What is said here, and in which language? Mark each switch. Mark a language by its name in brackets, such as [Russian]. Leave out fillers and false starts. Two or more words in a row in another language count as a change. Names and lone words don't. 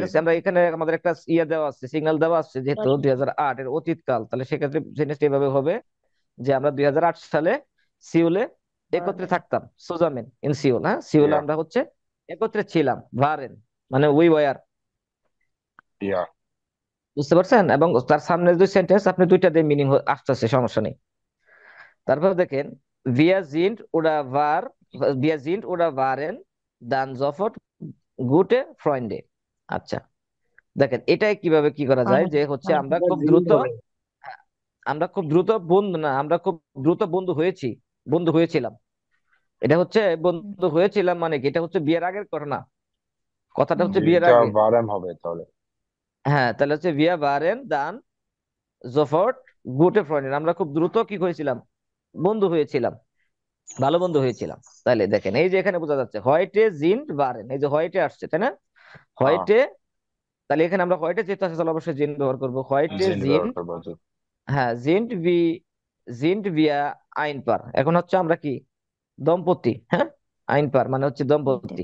[Bangla] এটা আমরা এখানে আমাদের একটা ইয়ে দেওয়া আছে, সিগন্যাল দেওয়া আছে, যেহেতু 2008 এর অতীতকাল, তাহলে সেক্ষেত্রে জিনিসটা এভাবে হবে যে আমরা 2008 সালে সিউলে একত্রে থাকতাম, [German] zusammen in Seoul, [Bangla] হ্যাঁ সিউলে ইয়া আমরা হচ্ছে একত্রে ছিলাম, ভারেন মানে [English] we were. ইয়া [Bangla] বুঝতে পারছেন? এবং তার সামনে দুই সেন্টেন্স আপনি দুইটা দিয়ে মিনিং আসতেছে, সমস্যা নেই। তারপর দেখেন [German] wir sind oder war, wir sind oder waren dann sofort gute Freunde। [Bangla] আচ্ছা, দেখেন এটাই কিভাবে কি করা যায়, যে হচ্ছে আমরা খুব দ্রুত, আমরা খুব দ্রুত বন্ধু না, আমরা খুব দ্রুত বন্ধু হয়েছি, বন্ধু হয়েছিলাম। এটা হচ্ছে বন্ধু হয়েছিলাম মানে কি, এটা হচ্ছে বিয়ের আগের ঘটনা, কথাটা হচ্ছে বিয়ের এটা আগে। বারাম হবে তাহলে। হ্যাঁ, তাহলে হচ্ছে [German] wir waren dann sofort gute Freunde, [Bangla] আমরা খুব দ্রুত কি হয়েছিলাম, বন্ধু হয়েছিলাম, ভালো বন্ধু হয়েছিলাম। তাহলে দেখেন এই যে এখানে বোঝা যাচ্ছে [German] heute sind waren, [Bangla] এই যে হোয়াইটে আসছে তাই না, হ্যাঁ, হোয়াইটে, তাহলে এখানে আমরা হোয়াইটে যেহেতু আছে তাহলে অবশ্যই জিন্ট ব্যবহার করবো, হোয়াইটে জিন ব্যবহার জিন্ট। করবো জি। হ্যাঁ [German] sind wir ein Paar, [Bangla] এখন হচ্ছে আমরা কি দম্পতি, হ্যাঁ [German] ein Paar [Bangla] মানে হচ্ছে দম্পতি।